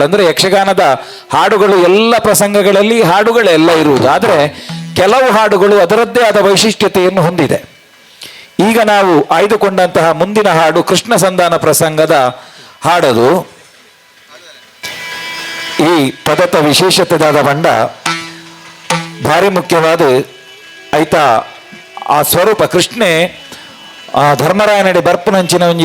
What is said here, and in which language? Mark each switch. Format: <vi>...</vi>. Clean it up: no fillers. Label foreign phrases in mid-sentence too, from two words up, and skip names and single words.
<kn>ಅಂದರೆ ಯಕ್ಷಗಾನದ ಹಾಡುಗಳು ಎಲ್ಲ ಪ್ರಸಂಗಗಳಲ್ಲಿ ಹಾಡುಗಳೆಲ್ಲ ಇರುವುದು, ಆದರೆ ಕೆಲವು ಹಾಡುಗಳು ಅದರದ್ದೇ ಆದ ವೈಶಿಷ್ಟ್ಯತೆಯನ್ನು ಹೊಂದಿದೆ. ಈಗ ನಾವು ಆಯ್ದುಕೊಂಡಂತಹ ಮುಂದಿನ ಹಾಡು ಕೃಷ್ಣ ಸಂಧಾನ ಪ್ರಸಂಗದ ಹಾಡದು.</kn> <tcy>ಈ ಪದದ ವಿಶೇಷತೆದಾದ ಬಂಡ ಭಾರಿ ಮುಖ್ಯವಾದ ಐತ ಆ ಸ್ವರೂಪ ಕೃಷ್ಣೆ ಧರ್ಮರಾಯನಡಿ ಬರ್ಪುನಂಚಿನ ಒಂಜಿ</tcy>